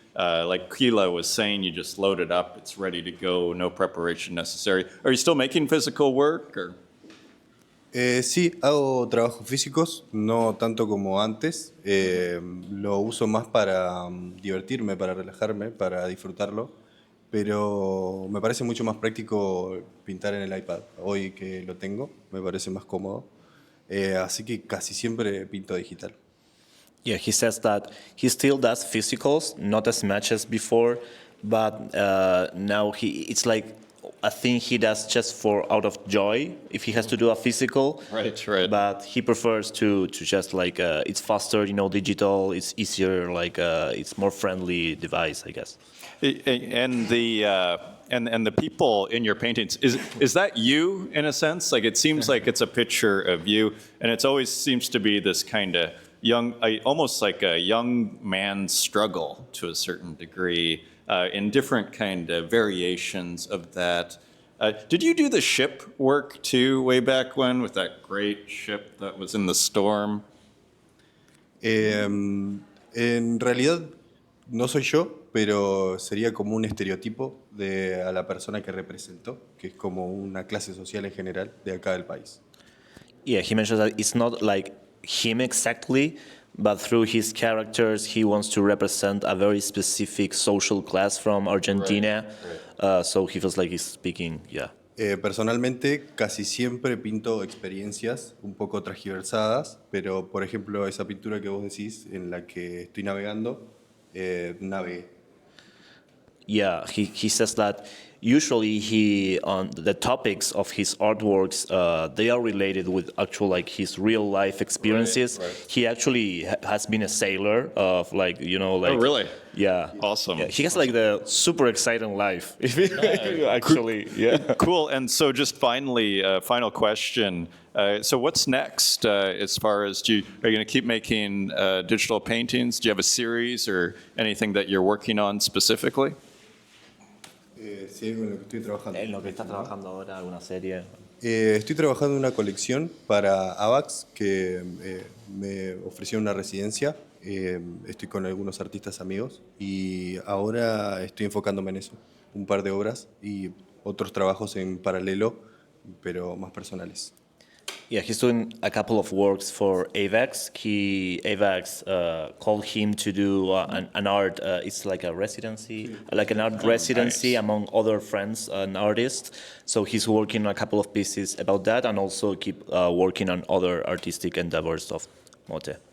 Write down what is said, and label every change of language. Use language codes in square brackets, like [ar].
[en] Like Quilla was saying, you just load it up, it's ready to go, no preparation necessary. Are you still making physical work? Or? [es] Sí, hago trabajos físicos, no tanto como antes. Lo uso más para divertirme, para relajarme, para disfrutarlo. Pero me parece mucho más práctico pintar en el iPad. Hoy que lo tengo, me parece más cómodo. Así que casi siempre pinto digital. [en] Yeah, he says that he still does physicals, not as much as before, but now it's like a thing he does just out of joy if he has to do a physical. Right. But he prefers to just it's faster, digital, it's easier, it's more friendly device, I guess. And the people in your paintings, is that you in a sense? Like it seems like it's a picture of you, and it always seems to be this kind of young, almost like a young man's struggle to a certain degree, in different kind of variations of that. Did you do the ship work too way back when with that great ship that was in the storm? [es] En realidad no soy yo, pero sería como un estereotipo a la persona que represento, que es como una clase social en general de acá del país. [en] Yeah, he mentions that it's not like him exactly, but through his characters, he wants to represent a very specific social class from Argentina. So he feels like he's speaking, [es] Personalmente, casi siempre pinto experiencias un poco transgiversadas, pero por ejemplo, esa pintura que vos decís en la que estoy navegando, navegué. [en] Yeah, he says that usually he on the topics of his artworks they are related with actual like his real life experiences. Right. He actually has been a sailor of like Oh, really? Yeah. Awesome. Yeah, he has like the super exciting life. Actually, yeah. Cool. And so just finally, final question. So what's next as far as, are you going to keep making digital paintings? Do you have a series or anything that you're working on specifically? [es] Sí, en lo que estoy trabajando. En lo que está trabajando ahora, alguna serie. Estoy trabajando en una colección para AVAX que me ofreció una residencia. Estoy con algunos artistas amigos y ahora estoy enfocándome en eso. Un par de obras y otros trabajos en paralelo, pero más personales. [en] Yeah, he's doing a couple of works for AVAX. AVAX called him to do an art. It's like a residency, like an art residency among other friends and artists. So he's working on a couple of pieces about that, and also keep working on other artistic endeavors of Mote.